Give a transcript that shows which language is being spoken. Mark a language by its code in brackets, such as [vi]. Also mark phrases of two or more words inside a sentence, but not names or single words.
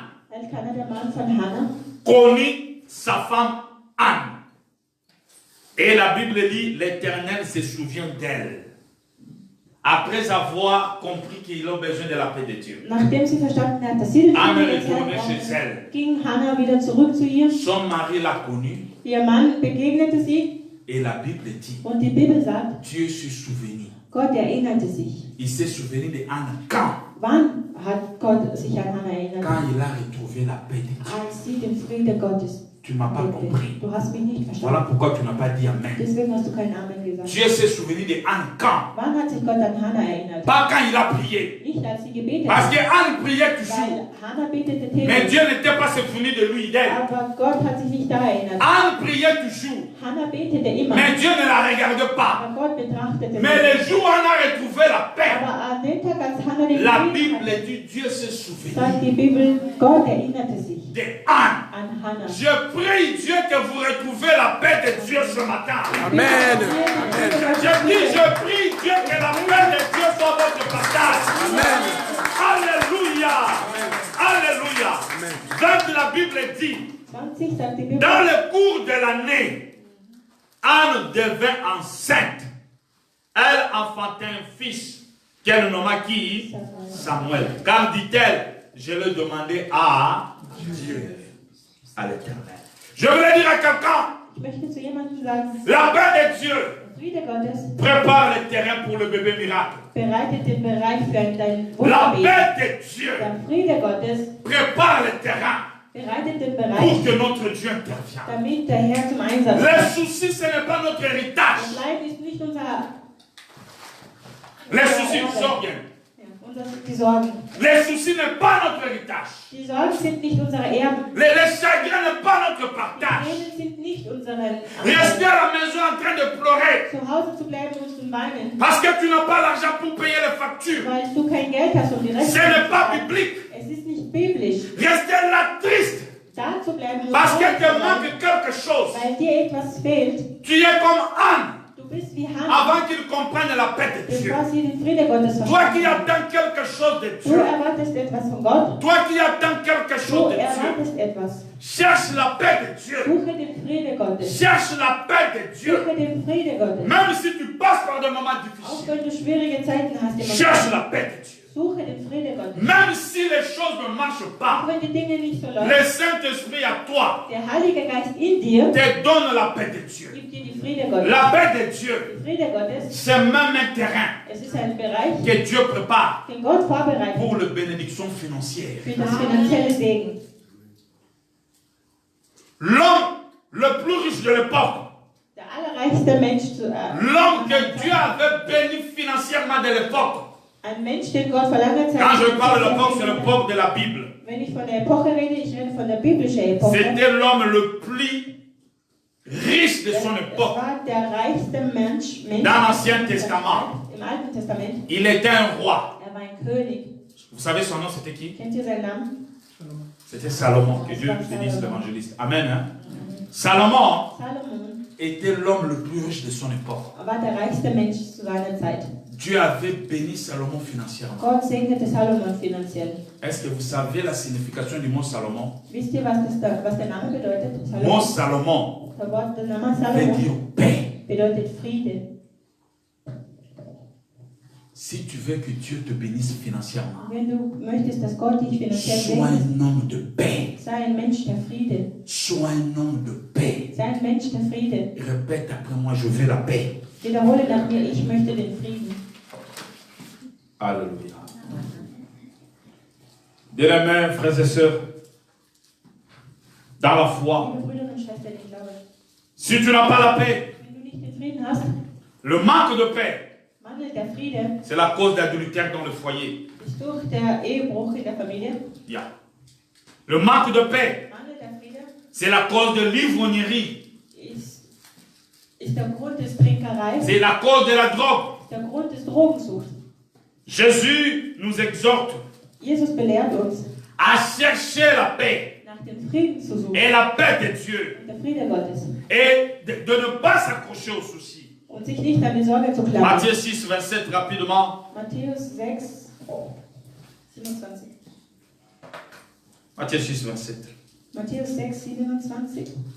[de] Elkanah, der Mann von Hannah, [fr] connut sa femme Anne. Et la Bible dit, l'Éternel se souvient d'elle. après avoir compris qu'ils ont besoin de la paix de Dieu. [de] Nachdem sie verstanden hat, dass sie den Anne Frieden des Herrn [fr] retournait chez [de] brauchte, [fr] elle. [de] ging Hannah wieder zurück zu ihr. [fr] Son mari l'a connue [de] Ihr Mann begegnete sie [fr] et la Bible dit, [de] und die Bibel sagt, [fr] Dieu s'est souvenu. [de] Gott erinnerte sich. [fr] Il s'est souvenu de Anne quand? [de] Wann hat Gott sich an Hannah erinnert? [fr] Quand il a retrouvé la paix de Dieu. [de] Als sie den Frieden Gottes [fr] Tu ne m'as pas [de] lebte. [fr] compris. [de] Du hast mich nicht [fr] Voilà [de] verstanden. [fr] pourquoi tu n'as pas dit Amen. [de] Deswegen hast du keinen Amen gesagt. [fr] Dieu s'est souvenu de Anne quand? [de] Wann hat sich Gott an Hannah erinnert? [fr] Pas quand il a prié. [de] Nicht als sie gebetet [fr] Parce [de] hat. [fr] que Anne priait toujours. [de] Weil Hannah betete [fr] Mais [de] täglich. [fr] Dieu n'était pas souvenu de lui, d'elle. [de] Aber Gott hat sich nicht da erinnert. [fr] Anne priait toujours. [de] Hannah betete immer. [fr] Mais Dieu ne la regardait pas. [de] Aber Gott betrachtete [fr] Mais [de] sie. [fr] le jour où Anne a retrouvé la paix, [de] Aber an dem Tag, als Hannah den [fr] la [de] Frieden [fr] Bible [de] hatte, [fr] dit Dieu s'est souvenu [de] sagt die Bibel, Gott erinnerte sich [fr] de Anne. [de] an Hannah. [fr] Je prie Dieu que vous retrouvez la paix de Dieu ce matin. Amen. Je dis, je prie Dieu que la paix de Dieu soit votre partage. Amen. Alléluia. Alléluia. 20 la Bible dit, [de] 20 sagt die Bibel, [fr] dans le cours de l'année, Anne devint enceinte. Elle enfantait un fils qu'elle nomma qui? Samuel. Car dit-elle, je l'ai demandé à Dieu, à l'Éternel. Je voulais dire à quelqu'un, [de] ich möchte zu jemandem sagen, [fr] la paix de Dieu [de] der Friede Gottes [fr] prépare le terrain pour le bébé miracle. [de] bereitet den Bereich für dein [fr] La [de] Wunderbaby. [fr] paix de Dieu [de] Der Friede Gottes [fr] prépare le terrain [de] bereitet den [fr] pour [de] Bereich, [fr] que notre Dieu intervienne. [de] damit der Herr zum Einsatz [fr] Les [de] kommt. [fr] soucis, ce n'est pas notre héritage. [de] Das Leid ist nicht [fr] Les soucis, [de] die Sorgen. die Sorgen. [fr] Les soucis n'est pas notre héritage. [de] Die Sorgen sind nicht unsere Erben. [fr] Les chagrins n'est pas notre [de] Die [fr] partage. [de] Tränen sind nicht unsere [fr] Rester à la maison en train de pleurer [de] zu Hause zu bleiben und zu weinen, [fr] parce que tu n'as pas l'argent pour payer les factures. [de] weil du kein Geld hast, um die [fr] Ce [de] Rechnung [fr] n'est [de] zu [fr] pas [de] zahlen. [fr] biblique. [de] Es ist nicht biblisch, [fr] Rester là triste [de] da zu bleiben und [fr] parce que [de] traurig [fr] te [de] zu sein, [fr] manque quelque chose. [de] weil dir etwas fehlt. [fr] Tu es comme Anne [de] Du bist wie Hannah, [fr] avant qu'il comprenne la paix de Dieu. [de] bevor sie den Frieden Gottes [fr] Toi qui [de] verstanden hat. [fr] attends quelque chose de [de] Du [fr] Dieu. [de] erwartest etwas von Gott. [fr] Toi qui attends quelque [de] Du [fr] chose de Dieu. [de] erwartest etwas. [fr] Cherche la paix de Dieu. [de] Suche den Frieden Gottes. [fr] Cherche la paix de Dieu. [de] Suche den Frieden Gottes. [fr] Même si tu passes par des moments [de] Auch [fr] difficiles. [de] wenn du schwierige Zeiten hast im [fr] Cherche [de] Moment. [fr] la paix de Dieu. [de] Suche den Frieden Gottes. [fr] Même si les choses ne marchent [de] Auch [fr] pas, [de] wenn die Dinge nicht so [fr] le [de] laufen. [fr] Saint-Esprit à toi [de] Der Heilige Geist in dir [fr] te donne la paix de Dieu. [de] gibt dir die Frieden Gottes. [fr] La paix de Dieu, [de] Die Frieden Gottes, [fr] c'est même un terrain [de] es ist ein Bereich, [fr] que Dieu prépare [de] den Gott vorbereitet [fr] pour la bénédiction financière. [de] für das finanzielle Segen. [fr] L'homme le plus riche de l'époque, [de] Der allerreichste Mensch [fr] l'homme que Dieu avait béni financièrement de l'époque. [de] ein Mensch, den Gott vor langer Zeit. [fr] Quand je parle de l'époque, c'est l'époque de la Bible. [de] Wenn ich von der Epoche rede, ich rede von der biblischen Epoche. [fr] C'était l'homme le plus riche de son [de] Es [fr] époque. [de] war der reichste Mensch [fr] Dans l'Ancien Testament. [de] im Alten Testament. [fr] Il était un roi. [de] Er war ein König. [fr] Vous savez son nom, c'était qui? [de] Kennt ihr seinen Namen? [fr] C'était Salomon. Que Dieu bénisse l'évangéliste. Amen. Hein? Salomon Salomon était l'homme le plus riche de son époque. [de] war der reichste Mensch zu seiner Zeit. [fr] Dieu avait béni Salomon financièrement. [de] Gott segnete Salomon finanziell. [fr] Est-ce que vous savez la signification du mot Salomon? [de] Wisst ihr, was der Name bedeutet? [fr] Mot Salomon [de] Der Name [fr] veut [de] Salomon [fr] dire paix. [de] bedeutet Friede. [fr] Si tu veux que Dieu te bénisse financièrement, [de] Wenn du möchtest, dass Gott dich finanziell [fr] sois [de] segnet, [fr] un homme de paix. [de] sei ein Mensch der Friede. [fr] Sois un homme de paix. [de] Sei ein Mensch der Friede. [fr] Répète après moi, je veux la paix. [de] Wiederhole nach mir, ich möchte den Frieden. [fr] Alléluia. Bien-aimés, frères et sœurs, dans la foi, [de] Liebe Brüder und Schwestern, ich glaube, [fr] si tu n'as pas la paix, [de] wenn du nicht den Frieden hast, [fr] le manque de paix, [de] mangelt der Friede, [fr] c'est la cause d'adultère dans le foyer. [de] ist durch der Ehebruch in der Familie. [fr] Yeah. Le manque de paix, [de] Mangelt der Friede [fr] c'est la cause de l'ivrognerie. [de] ist der Grund des Trinkerei, [fr] C'est la cause de la drogue. [de] ist der Grund des Drogensuchts. [fr] Jésus nous exhorte [de] Jesus belehrt uns, [fr] à chercher la paix [de] nach dem Frieden zu suchen [fr] et la paix de Dieu [de] und der Friede Gottes [fr] et de ne pas s'accrocher aux soucis. [de] und sich nicht an die Sorge zu klammern. [fr] Matthieu 6, 27, rapidement. [de] Matthäus 6, 27. [fr] Matthieu 6, 27. [de] Matthäus 6, 27.